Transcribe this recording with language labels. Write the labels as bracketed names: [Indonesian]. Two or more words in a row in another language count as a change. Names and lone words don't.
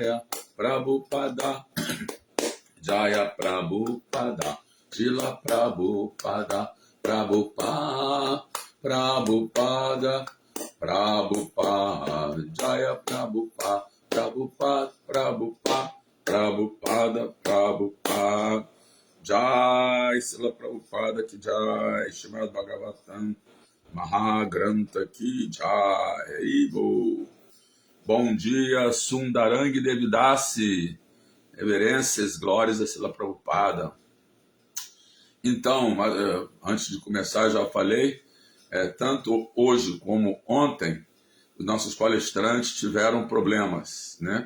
[Hindi] जय प्रभुपाद शील प्रभुपाद प्रभुपाद जय प्रभुपाद प्रभुपाद जय श्रील प्रभुपाद की जय, श्रीमद् भागवतम् महाग्रन्थ की जय. Ibo. [Portuguese] Bom dia, Sundarang Devidasi. Reverências, glórias a Srila Prabhupada. Então, antes de começar, já falei, tanto hoje como ontem, os nossos palestrantes tiveram problemas, né?